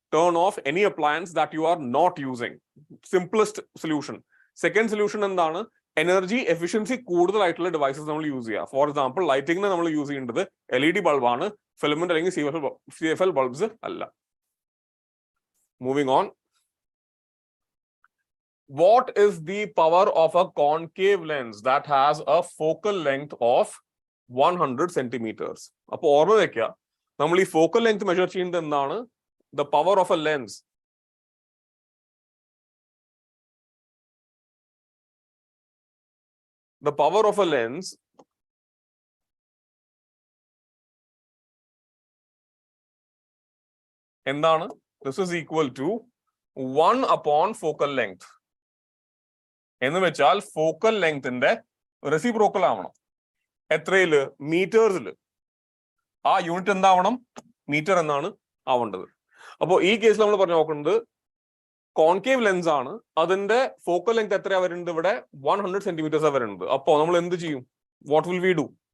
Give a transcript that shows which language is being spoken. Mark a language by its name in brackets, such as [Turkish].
[English] Turn off any appliance that you are not using. Simplest solution. [Malayalam] Second solution എന്താണ്? Energy efficiency കൂടുതലായിട്ടുള്ള devices നമ്മൾ use ചെയ്യുക. For example ലൈറ്റിംഗിന് നമ്മൾ use ചെയ്യേണ്ടത് LED ബൾബാണ്, filament അല്ലെങ്കിൽ CFL bulbs അല്ല. [English] Moving on. What is the power of a concave lens that has a focal length of 100 centimeters? [Malayalam] അപ്പോൾ ഓർമ്മ വെക്കുക, നമ്മൾ ഈ ഫോക്കൽ ലെങ്ത് മെഷർ ചെയ്യുന്നത് എന്താണ്? [English] The power of a lens. The power of a lens [Malayalam] എന്താണ്? [English] This is equal to 1 upon focal length. [Malayalam] എന്ന് വെച്ചാൽ ഫോക്കൽ ലെങ്ത്തിന്റെ റെസിപ്രോക്കൽ ആവണം. എത്രയില്? മീറ്റേഴ്സിൽ. ആ യൂണിറ്റ് എന്താവണം? മീറ്റർ എന്നാണ് ആവേണ്ടത്. അപ്പോൾ ഈ കേസിൽ നമ്മൾ പറഞ്ഞു നോക്കുന്നത് കോൺകേവ് ലെൻസ് ആണ്. അതിന്റെ ഫോക്കൽ ലെങ്ത് എത്രയാ വരുന്നത്? ഇവിടെ 100 സെന്റിമീറ്റേഴ്സ് വരുന്നത്. അപ്പോൾ നമ്മൾ എന്ത് ചെയ്യും? [English] What will we do?